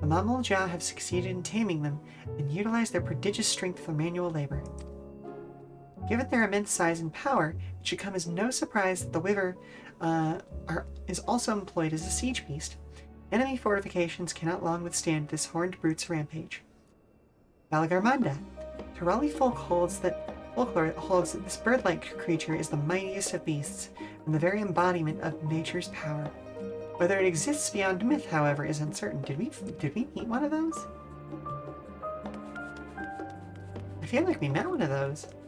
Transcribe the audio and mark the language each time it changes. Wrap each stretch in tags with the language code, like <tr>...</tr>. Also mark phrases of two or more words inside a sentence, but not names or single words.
<en>The Mamulja have succeeded in taming them and utilized their prodigious strength for manual labor. Given their immense size and power, it should come as no surprise that the Wyver is also employed as a siege beast. Enemy fortifications cannot long withstand this horned brute's rampage. Valagarmanda. Terali folklore holds that this bird-like creature is the mightiest of beasts, and the very embodiment of nature's power. Whether it exists beyond myth, however, is uncertain. Did we meet one of those? I feel like we met one of those.</en>